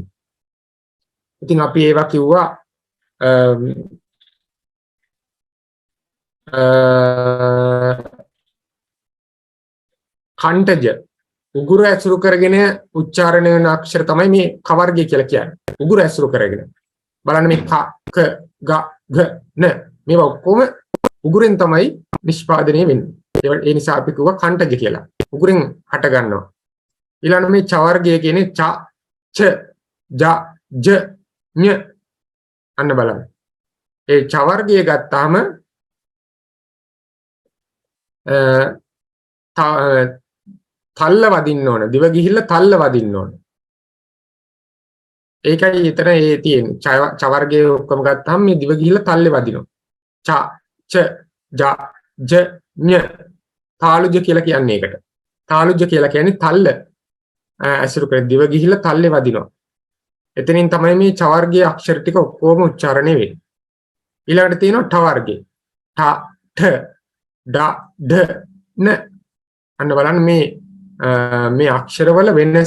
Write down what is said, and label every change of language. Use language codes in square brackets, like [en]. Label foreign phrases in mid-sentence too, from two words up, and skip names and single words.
[si] ඉතින් අපි ඒවා කිව්වා කණ්ඨජ උගුර ඇසුරු කරගෙන උච්චාරණය වෙන අක්ෂර තමයි මේ ක වර්ගය කියලා කියන්නේ. උගුර ඇසුරු කරගෙන. බලන්න මේ ක ක ග ඝ න මේවා ඔක්කොම උගුරෙන් තමයි නිෂ්පාදනය වෙන්නේ. ඒ නිසා අපි කිව්වා කණ්ඨජ කියලා. උගුරෙන් හට ගන්නවා. ඊළඟ මේ ච වර්ගය කියන්නේ ච ච ජ ජ ඤ. අන්න බලන්න. ඒ ච වර්ගය ගත්තාම තල්ල වදින්න ඕන. දිව ගිහිල්ලා තල්ල වදින්න ඕන. ඒකයි එතන ඒ තියෙන්නේ. ච වර්ගයේ ඔක්කොම ගත්තාම මේ දිව ගිහිල්ලා තල්ලේ වදිනවා. ච ච ජ ජ ඤ. තාලුජ කියලා කියන්නේ ඒකට. තාලුජ කියලා කියන්නේ තල්ල ඇසුරු කර දිව ගිහිල්ලා තල්ලේ වදිනවා. එතනින් තමයි මේ ච වර්ගයේ අක්ෂර ටික ඔක්කොම උච්චාරණය වෙන්නේ. ඊළඟට තියෙනවා ඨ වර්ගයේ. ඨ ඨ ඩ ඩ න. අන්න බලන්න මේ අක්ෂරවල වෙනස.